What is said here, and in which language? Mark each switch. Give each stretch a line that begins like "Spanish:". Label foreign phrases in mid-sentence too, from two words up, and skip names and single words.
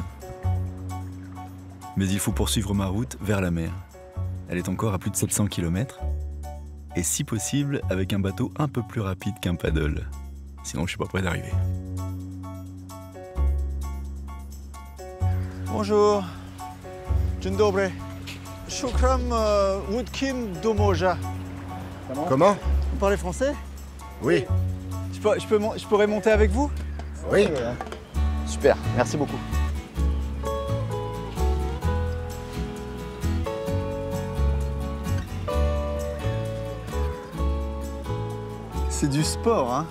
French: Mais il faut poursuivre ma route vers la mer. Elle est encore à plus de 700 km. Et si possible, avec un bateau un peu plus rapide qu'un paddle. Sinon, je suis pas prêt d'arriver. Bonjour.
Polish: Dzień dobry. Shukram Woodkin Domoja.
French: Comment? Vous parlez français? Oui. Je pourrais monter avec vous? Oui. Super, merci beaucoup. C'est du sport, hein?